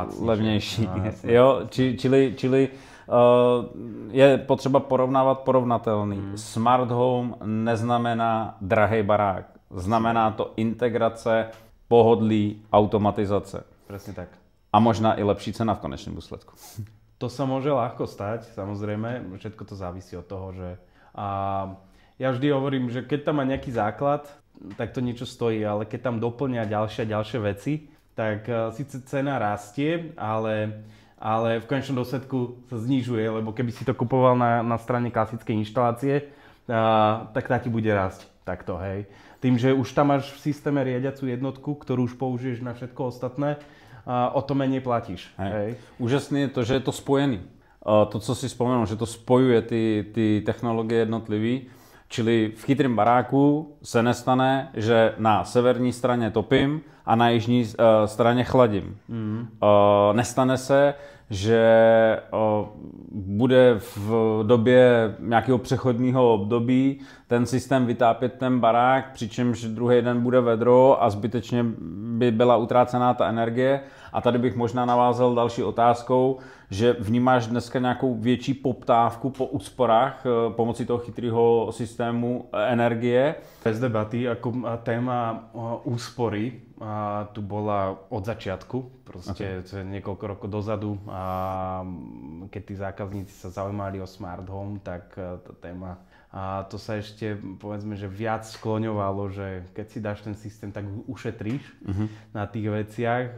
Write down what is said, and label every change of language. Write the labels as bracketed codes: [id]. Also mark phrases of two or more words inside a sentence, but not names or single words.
[cs] levnější. Jo, čili je potřeba porovnávat porovnatelný. [en] Smart home [cs] neznamená drahý barák. Znamená to integrace, pohodlí, automatizace. [sk] Presne tak. A možná i lepší cena v konečnom dôsledku. To sa môže ľahko stať, samozrejme. Všetko to závisí od toho, že... Ja vždy hovorím, že keď tam má nejaký základ, tak to niečo stojí, ale keď tam doplňa ďalšie veci, tak síce cena rastie, ale v konečnom dôsledku sa znižuje, lebo keby si to kupoval na strane klasickej inštalácie, tak tá ti bude rásť takto, hej. Tým, že už tam máš v systéme riadiacu jednotku, ktorú už použiješ na všetko ostatné, o to menej platíš. Hej. [cs] Úžasné je to, že je to spojený. To, co si vzpomenul, že to spojuje ty technologie jednotlivý, čili v chytrém baráku se nestane, že na severní straně topím a na jižní straně chladím. Nestane se, že bude v době nějakého přechodního období ten systém vytápět ten barák, přičemž druhý den bude vedro a zbytečně by byla utrácená ta energie. A tady bych možná navázal další otázkou, že vnímáš dneska nějakou větší poptávku po úsporách pomocí toho chytrého systému energie? [sk] Bez debaty, ako téma úspory tu bola od začiatku, proste niekoľko rokov dozadu, a keď tí zákazníci sa zaujímali o [en] smart home, [sk] tak tá téma A to sa ešte, povedzme, že viac skloňovalo, že keď si dáš ten systém, tak ušetríš na tých veciach.